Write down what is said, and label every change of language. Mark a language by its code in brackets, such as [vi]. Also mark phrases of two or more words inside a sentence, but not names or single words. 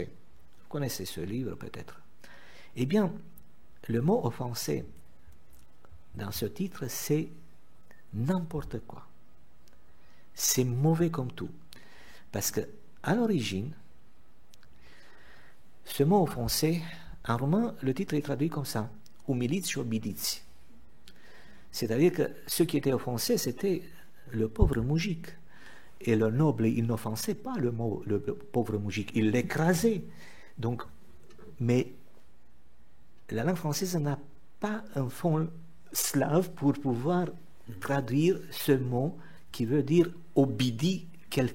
[fr] Vous connaissez ce livre, peut-être. Eh bien, le mot offensé, dans ce titre, c'est n'importe quoi. C'est mauvais comme tout. Parce que, à l'origine, ce mot offensé, en roman, le titre est traduit comme ça, [ro] Umiliți și obidiți. [fr] C'est-à-dire que ceux qui étaient offensés, c'était le pauvre moujik. Et le noble, il n'offensait pas le pauvre moujik, il l'écrasait. Donc, mais la langue française n'a pas un fond slave pour pouvoir traduire ce mot qui veut dire obédi quelqu'un.